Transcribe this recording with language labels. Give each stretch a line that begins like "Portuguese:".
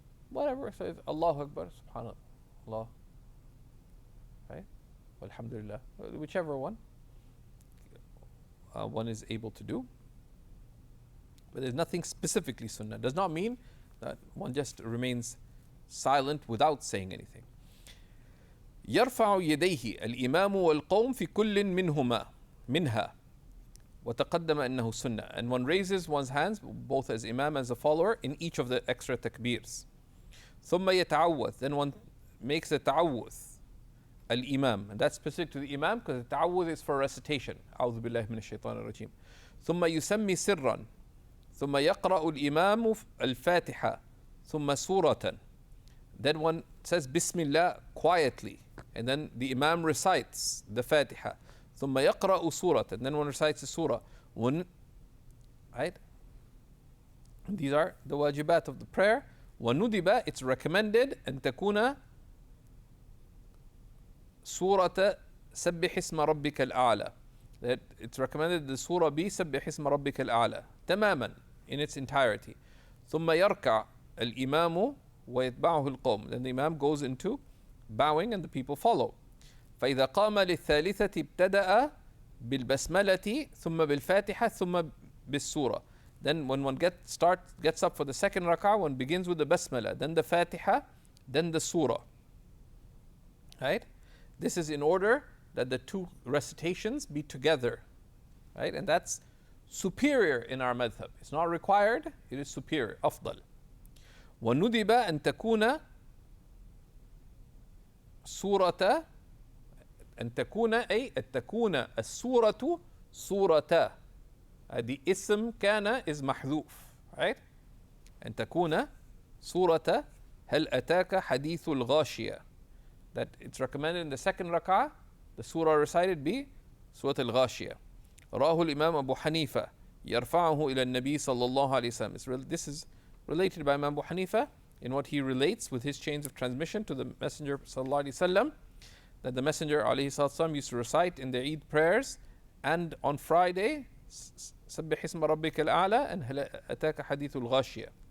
English: Whatever, so Allahu Akbar, Subhanallah, right? Alhamdulillah, whichever one one is able to do. But there's nothing specifically sunnah. Does not mean that one just remains silent without saying anything.
Arabic: يرفع يديه الإمام والقوم في كل منها وتقدم أنه سنة.
English: And one raises one's hands both as imam as a follower in each of the extra takbirs.
Arabic: ثم يتعوذ.
English: Then one makes a ta'awuth al-imam, and that's specific to the imam because the ta'awuth is for recitation.
Arabic: أعوذ بالله من الشيطان الرجيم. ثم يسمي سرا. ثم يقرأ الإمام الفاتحة ثم سورة.
English: Then one says Bismillah quietly, and then the imam recites the Fatiha.
Arabic: ثم يقرأ سورة,
English: and then one recites the surah. Right? And these are the wajibat of the prayer.
Arabic: وندب,
English: it's recommended
Arabic: أن تكون سورة سبح اسم ربك الأعلى.
English: That it's recommended the surah be
Arabic: سبح اسم ربك الأعلى تماما
English: in its entirety.
Arabic: ثم يركع الإمام ويتبعه القوم.
English: Then the imam goes into bowing and the people follow.
Arabic: فإذا قام للثالثة ابتدأ بالبسملة ثم بالفاتحة ثم بالسورة.
English: Then when one gets up for the second rak'ah, one begins with the basmala, then the Fatiha, then the surah. Right? This is in order that the two recitations be together. Right? And that's superior in our madhab. It's not required, it is superior, أفضل.
Arabic: وندب أن تكون سورة أن تكون أي أن تكون السورة سورة.
English: The ism كان is محذوف, right?
Arabic: أن تكون سورة هل أتاك حديث الغاشية.
English: That it's recommended in the second rak'ah, the surah recited be سورة الغاشية.
Arabic: راه الإمام أبو حنيفة يرفعه إلى النبي صلى الله عليه وسلم.
English: This is related by Imam Abu Hanifa in what he relates with his chains of transmission to the Messenger sallallahu alaihi wasallam, that the Messenger alayhi sallam used to recite in the Eid prayers and on Friday
Arabic: سبح اسم ربك الأعلى
English: and
Arabic: هل أتاك حديث الغاشية.